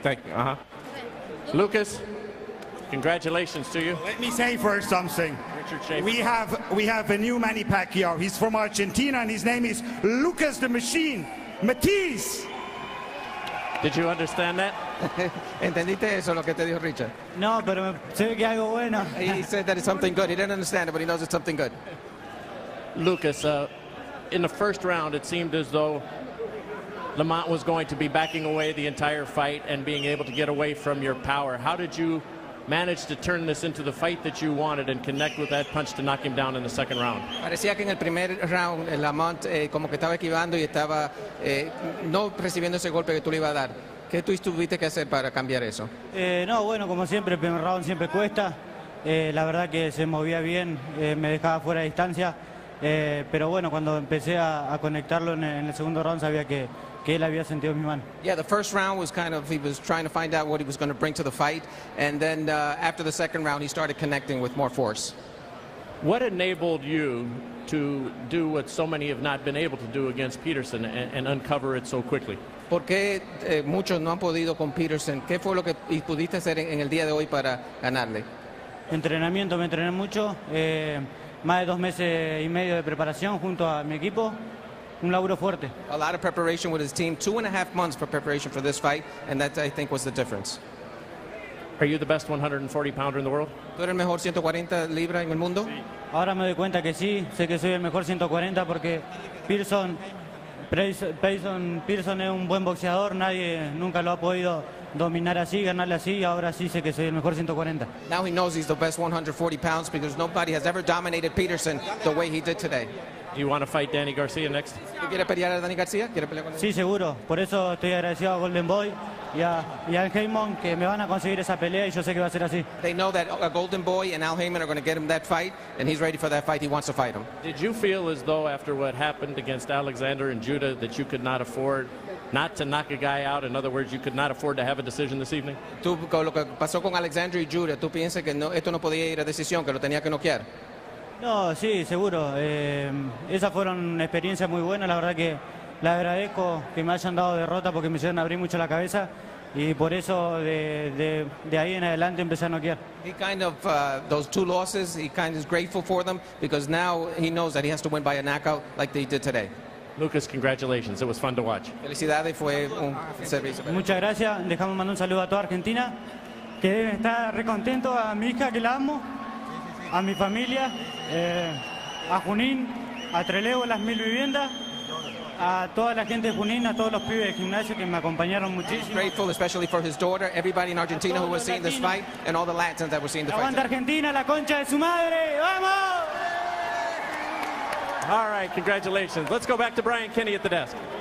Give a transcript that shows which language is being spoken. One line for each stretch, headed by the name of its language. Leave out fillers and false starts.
English: Thank you. Lucas, congratulations to you. Let me say first something. Richard Schaefer. We have a new Manny Pacquiao. He's from Argentina, and his name is Lucas the Machine Matthysse. Did you understand that?
Spanish: ¿Entendiste eso, lo que te dijo Richard? No, pero se ve que algo bueno.
English: He said that it's something good. He didn't understand it, but he knows it's something good. Lucas, in the first round, it seemed as though Lamont was going to be backing away the entire fight and being able to get away from your power. How did you manage to turn this into the fight that you wanted and connect with that punch to knock him down in the second round?
Spanish: Parecía que en el primer round Lamont como que estaba esquivando y estaba no recibiendo ese golpe que tú le ibas a dar. ¿Qué tú tuviste que hacer para cambiar eso? No, bueno, como siempre, el primer round siempre cuesta. La verdad que se movía bien, me dejaba fuera de distancia. Pero bueno, cuando empecé a conectarlo en el segundo round sabía que él había sentido mi mano.
English: Yeah, the first round was he was trying to find out what he was going to bring to the fight, and then after the second round he started connecting with more force. What enabled you to do what so many have not been able to do against Peterson and uncover it so quickly?
Spanish: ¿Por qué muchos no han podido con Peterson? ¿Qué fue lo que pudiste hacer en el día de hoy para ganarle? Entrenamiento, me entrené mucho, más de 2 meses y medio de preparación junto a mi equipo. Un laburo fuerte.
English: A lot of preparation with his team, 2.5 months for preparation for this fight, and that I think was the difference. Are you the best 140 pounder in the world?
Spanish: ¿Tú eres el mejor 140 libras en el mundo? Ahora me doy cuenta que sí, sé que soy el mejor 140 porque Peterson es un buen boxeador, nadie nunca lo ha podido dominar así, ganarle así, y ahora sí sé que soy el mejor 140.
English: Now he knows he's the best 140 pounds because nobody has ever dominated Peterson the way he did today. Do you want to fight Danny Garcia next?
Spanish: ¿Quiere pelear a Danny García? ¿Quiere pelear con él? Sí, seguro. Por eso estoy agradecido a Golden Boy y al Heyman que me van a conseguir esa pelea y yo sé que va a ser así.
English: They know that a Golden Boy and Al Heyman are going to get him that fight, and he's ready for that fight. He wants to fight him. Did you feel as though after what happened against Alexander and Judah that you could not afford not to knock a guy out? In other words, you could not afford to have a decision this evening?
Spanish: Tú, con lo que pasó con Alexander y Judah, ¿tú piensas que esto no podía ir a decisión, que lo tenía que noquear? No, sí, seguro. Esas fueron experiencias muy buenas. La verdad que le agradezco que me hayan dado derrota porque me hicieron abrir mucho la cabeza y por eso de ahí en adelante empecé a noquear.
English: He kind of, those 2 losses, he kind of is grateful for them because now he knows that he has to win by a knockout like he did today. Lucas, congratulations. It was fun to watch.
Spanish: Felicidades, fue un servicio. Muchas gracias. Dejamos mandar un saludo a toda Argentina, que deben estar re contentos, a mi hija que la amo, a mi familia, a Junín, a Trelew, las 1000 viviendas, a toda la gente de Junín, a todos los pibes del gimnasio que me acompañaron muchísimo.
English: Grateful especially for his daughter, everybody in Argentina who was seeing this fight, and all the Latins that were seeing the fight.
Spanish: Aguanta Argentina, la concha de su madre, ¡vamos!
English: All right, congratulations. Let's go back to Brian Kenny at the desk.